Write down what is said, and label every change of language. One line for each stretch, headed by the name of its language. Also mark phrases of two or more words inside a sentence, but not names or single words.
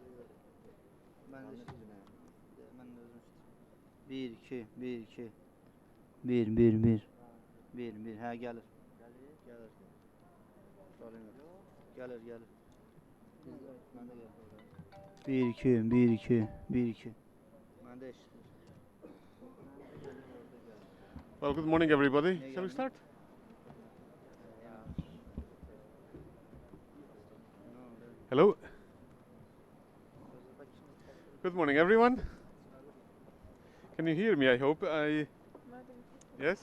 Azerbaijani: Ben de işləyirəm. Mən də özüm işləyirəm. 1 2 1 2 1 1 1 1 1 hə gəlir. Gəlir. Problem yox. Gəlir. Mən də gəlir. 1 2 1 2 1 2 Mən də işləyirəm.
English: Well, good morning, everybody. Shall we start? Hello. Good morning, everyone. Can you hear me? I hope. Yes?